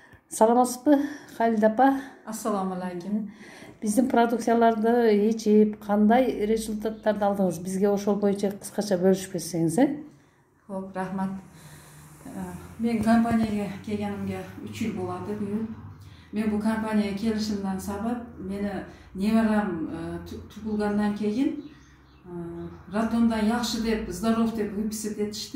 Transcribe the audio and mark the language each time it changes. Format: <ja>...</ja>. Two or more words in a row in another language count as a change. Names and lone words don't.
<ky>Саламатсызбы, Халид апа?</ky> <uz>Assalomu alaykum.</uz> <ky>Биздин продукцияларды ичип, кандай результаттарды алдыңыз? Бизге ошол боюнча кыскача бөлүшүп кетсеңиз,</ky> <uz>Xo'p, rahmat. Men kompaniyaga kelganimga 3 yil bo'ladi bu yil. Men bu kompaniyaga kelishimdan sabab meni nevaram tug'ilgandan keyin Raddomdan yaxshi deb, zdorov deb выписать etishdi.</uz>